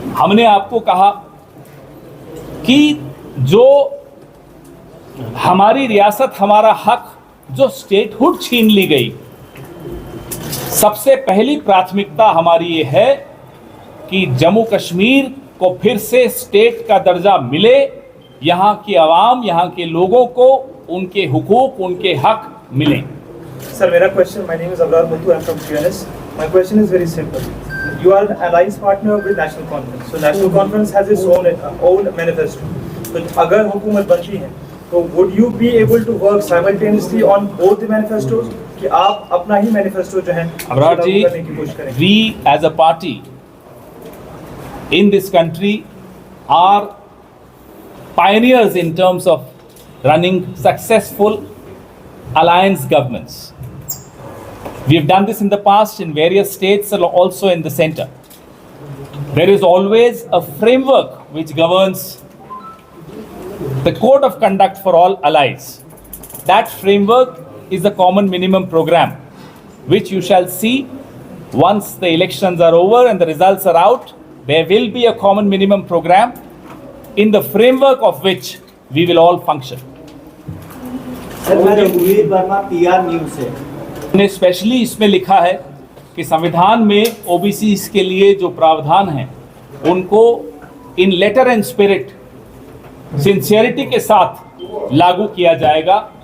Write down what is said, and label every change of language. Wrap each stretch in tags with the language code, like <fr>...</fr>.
<hi>हमने आपको कहा कि जो हमारी रियासत, हमारा हक, जो स्टेटहुड छीन ली गई, सबसे पहली प्राथमिकता हमारी ये है कि जम्मू कश्मीर को फिर से स्टेट का दर्जा मिले। यहाँ की आवाम, यहाँ के लोगों को उनके हुकूक, उनके हक मिले।</hi> <en>Sir,</en> <hi>मेरा</hi> <en>question, my name is Abrar Muthu, I'm from TNS. My question is very simple. You are an alliance partner with National Conference. So National Conference has its own manifesto.</en> <hi>तो अगर हुकूमत बनती है, तो</hi> <en>would you be able to work simultaneously on both the manifestos?</en> <hi>कि आप अपना ही manifesto जो है अबरार जी, करने की कोशिश करें।</hi> <en>we as a party in this country are pioneers in terms of running successful alliance governments. We have done this in the past in various states and also in the center. There is always a framework which governs the code of conduct for all allies. That framework is the common minimum program, which you shall see once the elections are over and the results are out. There will be a common minimum program in the framework of which we will all function.</en> <hi>Sir, मैं रघुवीर Verma, PR news से। हमने specially इसमें लिखा है कि संविधान में ओबीसी के लिए जो प्रावधान हैं उनको</hi> <en>in letter and spirit,</en> <hi>सिंसियरिटी के साथ लागू किया जाएगा।</hi>